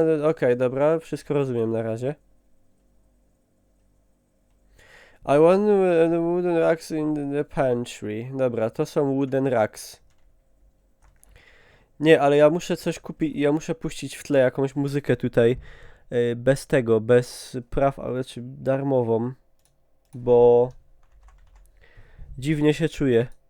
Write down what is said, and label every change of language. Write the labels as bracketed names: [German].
[Polish] Okej, dobra, wszystko rozumiem na razie. [English] I want wooden racks in the pantry. [Polish] Dobra, to są [English] wooden racks. [Polish] Nie, ale ja muszę coś kupić, ja muszę puścić w tle jakąś muzykę tutaj. Bez tego, bez praw, ale czy darmową. Bo dziwnie się czuję.